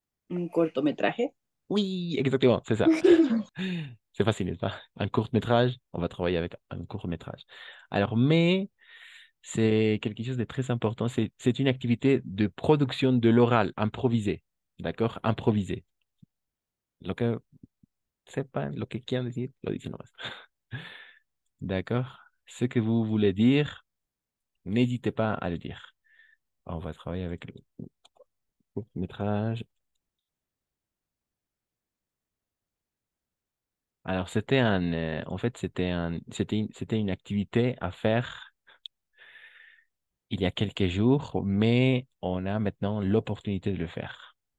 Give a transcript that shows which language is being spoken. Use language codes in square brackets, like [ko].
[es] Un cortometraje. [fr] Oui, exactement, c'est ça. C'est facile, n'est-ce pas? Un court métrage, on va travailler avec un court métrage. Alors, mais c'est quelque chose de très important. C'est une activité de production de l'oral, improvisé. D'accord? Improvisé. [es] Lo que sepan, lo que quieran decir, lo dicen nomás. [fr] D'accord? Ce que vous voulez dire, n'hésitez pas à le dire. On va travailler avec le court métrage. Alors, en fait, c'était une activité à faire il y a quelques jours, mais on a maintenant l'opportunité de le faire.